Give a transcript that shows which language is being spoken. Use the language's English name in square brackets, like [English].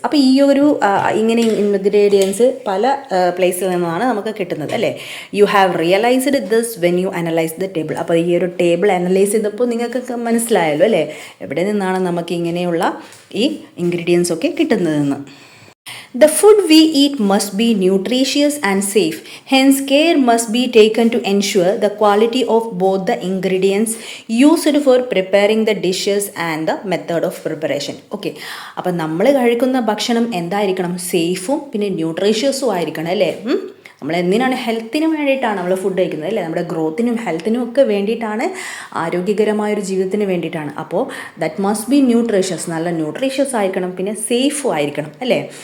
[Malayalam] അപ്പോൾ ഈ ഒരു ഇങ്ങനെ ഇൻഗ്രീഡിയൻസ് പല പ്ലേസിൽ നിന്നാണ് നമുക്ക് കിട്ടുന്നത് അല്ലേ. [English] You have realised this when you analyse the table. [Malayalam] അപ്പോൾ ഈ ഒരു ടേബിൾ അനലൈസ് ചെയ്തപ്പോൾ നിങ്ങൾക്കൊക്കെ മനസ്സിലായല്ലോ അല്ലേ, എവിടെ നിന്നാണ് നമുക്ക് ഇങ്ങനെയുള്ള ഈ ഇൻഗ്രീഡിയൻസ് ഒക്കെ കിട്ടുന്നതെന്ന്. [English] The food we eat must be nutritious and safe. Hence, care must be taken to ensure the quality of both the ingredients used for preparing the dishes and the method of preparation. [Malayalam] Okay, അപ്പോൾ നമ്മൾ കഴിക്കുന്ന ഭക്ഷണം എന്തായിരിക്കണം? സേഫും പിന്നെ ന്യൂട്രീഷ്യസും ആയിരിക്കണം അല്ലേ. നമ്മൾ എന്തിനാണ് ഹെൽത്തിനും വേണ്ടിയിട്ടാണ് നമ്മൾ ഫുഡ് കഴിക്കുന്നത് അല്ലേ, നമ്മുടെ ഗ്രോത്തിനും ഹെൽത്തിനും ഒക്കെ വേണ്ടിയിട്ടാണ്, ആരോഗ്യകരമായൊരു ജീവിതത്തിന് വേണ്ടിയിട്ടാണ്. അപ്പോൾ [English] that must be nutritious, [Malayalam] നല്ല ന്യൂട്രീഷ്യസ് ആയിരിക്കണം, പിന്നെ സേഫും ആയിരിക്കണം അല്ലേ.